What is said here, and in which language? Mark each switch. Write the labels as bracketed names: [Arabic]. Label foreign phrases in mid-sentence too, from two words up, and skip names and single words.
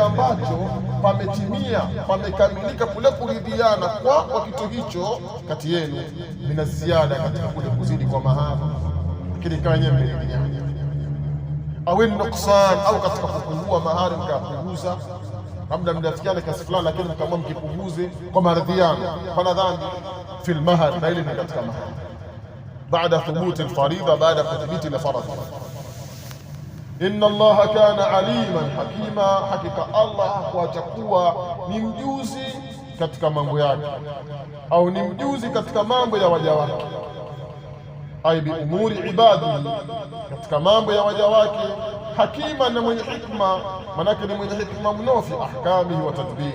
[Swahili] ambacho pametimia, pamekamilika kule kuridhiana kwa kitu hicho kati yenu, mina ziada, katika kule kuzidi kwa mahari, lakini kama yenyewe mmeridhiana, au nuksan, au katika kupungua mahari mkapunguza, labda mnafikiana kiasi fulani, lakini mkaamua mkipunguze kwa maridhiano, pana dhambi [Arabic] في المهر, [Swahili] na ile ni katika mahari baada [Arabic] ثبوت الفريضة, [Swahili] baada kuthibiti al-faradhi. [Arabic] إن الله كان عليما حكيما, [Swahili] hakika Allah hakuacha kuwa ni mjuzi katika mambo yake, au ni mjuzi katika mambo ya waja wake. [Arabic] أي بأمور عباده, [Swahili] katika mambo ya waja wake. Hakima, na mwenye hikma, manake ni mwenye hikma mno [Arabic] في أحكامه والتدبير.